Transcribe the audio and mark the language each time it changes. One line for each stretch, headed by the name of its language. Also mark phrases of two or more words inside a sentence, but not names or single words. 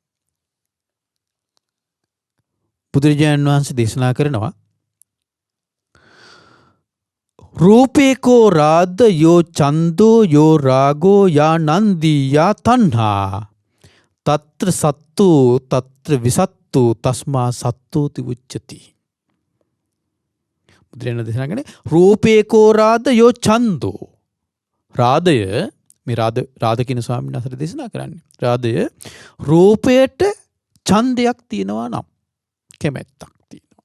Sinhala: බුදුරජාණන් වහන්සේ දේශනා කරනවා
Pali: රූපේකෝ රාද යෝ චන්දෝ යෝ රාගෝ යා නන්දී යා තණ්හා తත්‍ර සත්තු తත්‍ර විසත්තු තස්මා සත්තෝති උච්චති.
Sinhala: බුදුරජාණන් දේශනා කරන්නේ
Pali: රූපේකෝ රාද යෝ චන්දෝ.
Sinhala: රාදය මේ රාද කියන ස්වාමීන් වහන්සේ දේශනා කරන්නේ. රාදය රූපයට ඡන්දයක් තියෙනවා නම්, කැමැත්තක් තියෙනවා.